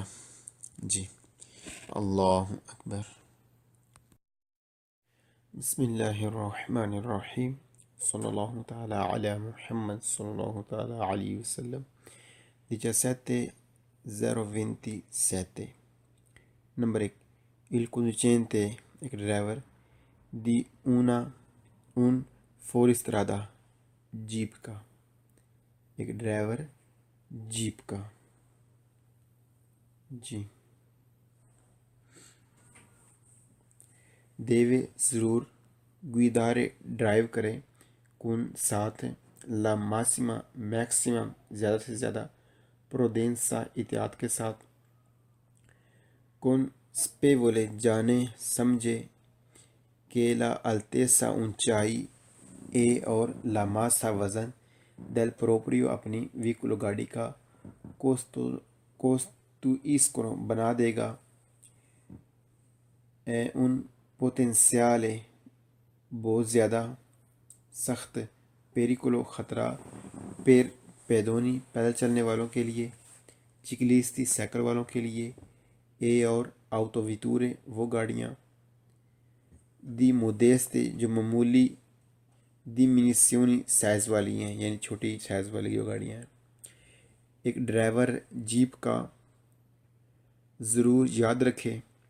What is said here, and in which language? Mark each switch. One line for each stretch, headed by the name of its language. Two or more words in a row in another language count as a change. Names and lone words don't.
Arabic: جی اللہ اکبر۔ بسم اللہ الرحمن الرحیم، صلی اللہ تعالی علی محمد صلی اللہ تعالی علیہ وسلم۔
Urdu: 1727 نمبر 1
Italian: il conducente
Urdu: ایک ڈرائیور
Italian: di una un fuoristrada
Urdu: جیپ کا ایک ڈرائیور جیپ کا جی دیوے ضرور guidare ڈرائیو کرے کن ساتھ
Italian: la massima
Urdu: میکسیمم زیادہ سے زیادہ پروڈینسا احتیاط کے ساتھ کن سپیولے جانے سمجھے کہ
Italian: la altezza
Urdu: اونچائی اے اور
Italian: la massa
Urdu: وزن
Italian: del proprio
Urdu: اپنی ویکولو گاڑی کا costituiscono بنا دے گا
Italian: un potenziale
Urdu: بہت زیادہ سخت پیریکولو خطرہ
Italian: per pedoni
Urdu: پیدل چلنے والوں کے لیے چکلیستی سائیکل والوں کے لیے اے اور
Italian: auto vetture
Urdu: وہ گاڑیاں
Italian: di modeste
Urdu: جو معمولی دی منیسیونی سائز والی ہیں یعنی چھوٹی سائز والی جو گاڑیاں ہیں ایک ڈرائیور جیپ کا ضرور یاد رکھے